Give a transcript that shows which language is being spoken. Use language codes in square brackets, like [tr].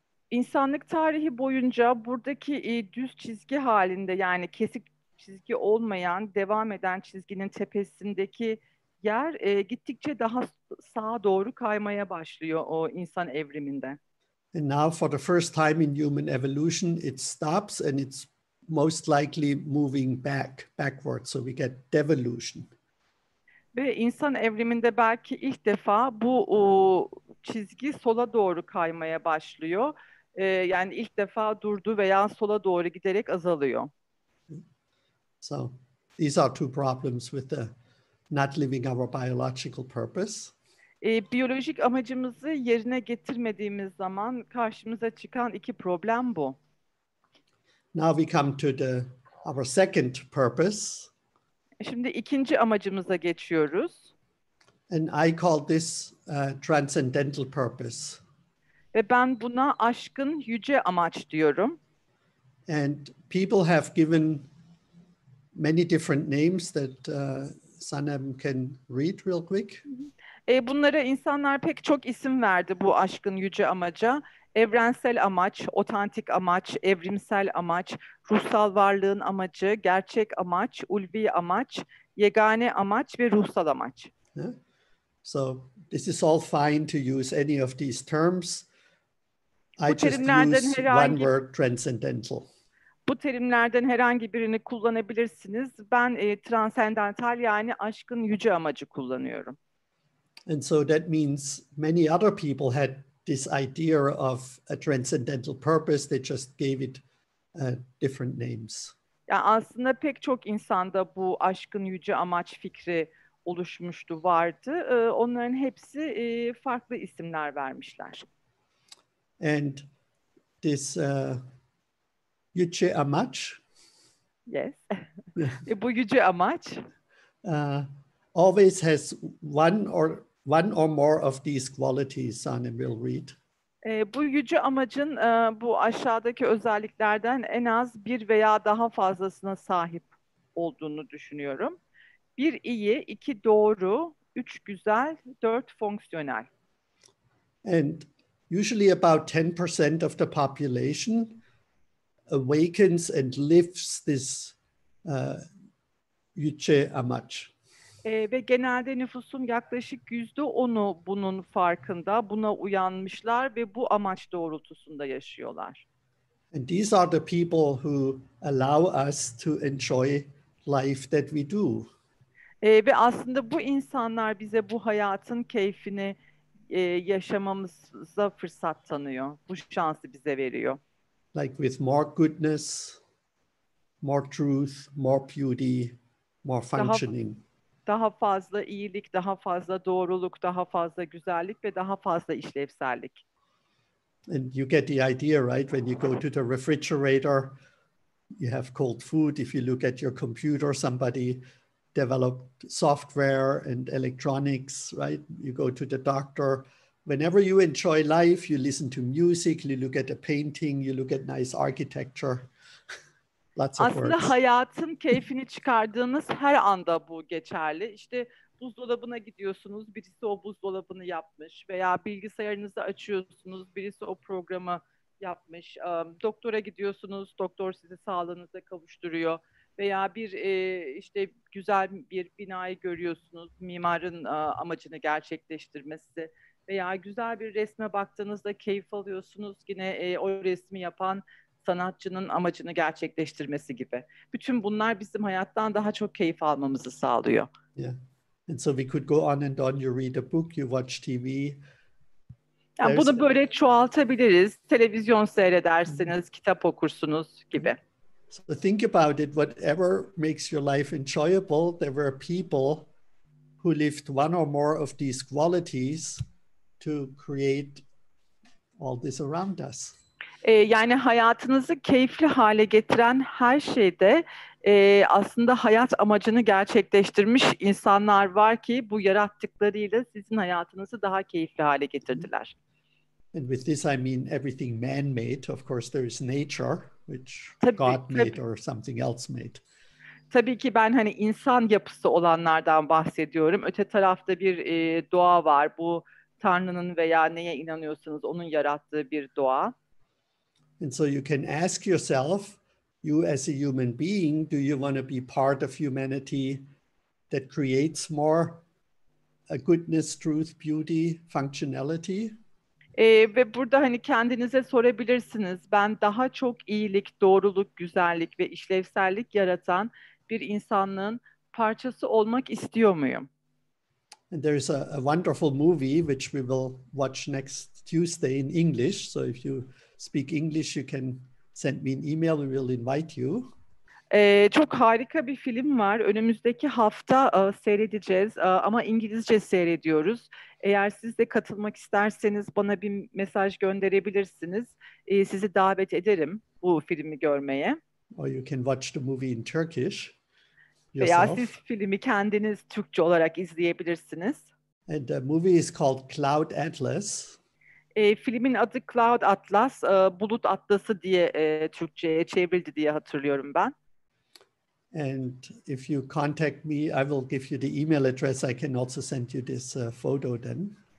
[tr] İnsanlık tarihi boyunca buradaki düz çizgi halinde, yani kesik çizgi olmayan, devam eden çizginin tepesindeki yer gittikçe daha sağa doğru kaymaya başlıyor o insan evriminde. [en] And now for the first time in human evolution, it stops and it's most likely moving backwards. So we get devolution. [tr] Ve insan evriminde belki ilk defa bu çizgi sola doğru kaymaya başlıyor. Yani ilk defa durdu veya sola doğru giderek azalıyor. [en] So these are two problems with the not living our biological purpose. [tr] Biyolojik amacımızı yerine getirmediğimiz zaman karşımıza çıkan iki problem bu. [en] Now we come to our second purpose. [tr] Şimdi ikinci amacımıza geçiyoruz. [en] And I call this transcendental purpose. [tr] Ve ben buna aşkın yüce amaç diyorum. [en] And people have given many different names that Sanem can read real quick. [tr] Bunlara insanlar pek çok isim verdi bu aşkın yüce amaca. Evrensel amaç, otantik amaç, evrimsel amaç, ruhsal varlığın amacı, gerçek amaç, ulvi amaç, yegane amaç ve ruhsal amaç. [en] Yeah. So this is all fine to use any of these terms. I just use one word, transcendental. [tr] Bu terimlerden herhangi birini kullanabilirsiniz. Ben transendental, yani aşkın yüce amacı kullanıyorum. [en] And so that means many other people had this idea of a transcendental purpose. They just gave it different names. [tr] Yani aslında pek çok insanda bu aşkın yüce amaç fikri oluşmuştu, vardı. Onların hepsi farklı isimler vermişler. [en] And this [tr] yüce amaç, yes, bu yüce amaç [en] always has one or one or more of these qualities, Sanem will read. [tr] Bu yüce amacın bu aşağıdaki özelliklerden en az bir veya daha fazlasına sahip olduğunu düşünüyorum. Bir iyi, iki doğru, üç güzel, dört fonksiyonel. [en] And usually about 10% of the population awakens and lives this [tr] yüce amaç. Ve genelde nüfusun yaklaşık %10'u bunun farkında, buna uyanmışlar ve bu amaç doğrultusunda yaşıyorlar. [en] And these are the people who allow us to enjoy life that we do. [tr] Ve aslında bu insanlar bize bu hayatın keyfini yaşamamıza fırsat tanıyor. Bu şansı bize veriyor. [en] Like with more goodness, more truth, more beauty, more functioning. [tr] Daha fazla iyilik, daha fazla doğruluk, daha fazla güzellik ve daha fazla işlevsellik. [en] And you get the idea, right? When you go to the refrigerator, you have cold food. If you look at your computer, somebody developed software and electronics, right? You go to the doctor. Whenever you enjoy life, you listen to music, you look at a painting, you look at nice architecture. Lots of [tr] Aslında [en] words. [tr] hayatın keyfini çıkardığınız her anda bu geçerli. İşte buzdolabına gidiyorsunuz, birisi o buzdolabını yapmış veya bilgisayarınızı açıyorsunuz, birisi o programı yapmış. Doktora gidiyorsunuz, doktor sizi sağlığınıza kavuşturuyor. Veya bir işte güzel bir binayı görüyorsunuz, mimarın amacını gerçekleştirmesi. Veya güzel bir resme baktığınızda keyif alıyorsunuz, yine o resmi yapan sanatçının amacını gerçekleştirmesi gibi. Bütün bunlar bizim hayattan daha çok keyif almamızı sağlıyor. [en] Yeah. And so we could go on and on. You read a book, you watch TV. [tr] Yani bunu böyle çoğaltabiliriz. Televizyon seyredersiniz, kitap okursunuz gibi. [en] So think about it. Whatever makes your life enjoyable, there were people who lived one or more of these qualities to create all this around us. [tr] Yani hayatınızı keyifli hale getiren her şeyde aslında hayat amacını gerçekleştirmiş insanlar var ki bu yarattıklarıyla sizin hayatınızı daha keyifli hale getirdiler. [en] And with this I mean everything man-made. Of course there is nature, which God made or something else made. [tr] Tabii ki ben hani insan yapısı olanlardan bahsediyorum. Öte tarafta bir doğa var. Bu Tanrı'nın veya neye inanıyorsanız onun yarattığı bir doğa. [en] And so you can ask yourself, you as a human being, do you want to be part of humanity that creates more goodness, truth, beauty, functionality? [tr] Ve burada hani kendinize sorabilirsiniz. Ben daha çok iyilik, doğruluk, güzellik ve işlevsellik yaratan bir insanlığın parçası olmak istiyor muyum? [en] And there's a wonderful movie which we will watch next Tuesday in English. So if you speak English, you can send me an email. We will invite you. [tr] Çok harika bir film var. Önümüzdeki hafta seyredeceğiz ama İngilizce seyrediyoruz. Eğer siz de katılmak isterseniz bana bir mesaj gönderebilirsiniz. Sizi davet ederim bu filmi görmeye. [en] Or you can watch the movie in Turkish [tr] Veya [en] yourself. [tr] siz filmi kendiniz Türkçe olarak izleyebilirsiniz. [en] And the movie is called Cloud Atlas. [tr] Filmin adı Cloud Atlas, Bulut Atlası diye Türkçe'ye çevrildi diye hatırlıyorum ben. [en] And if you contact me, I will give you the email address. I can also send you this photo then.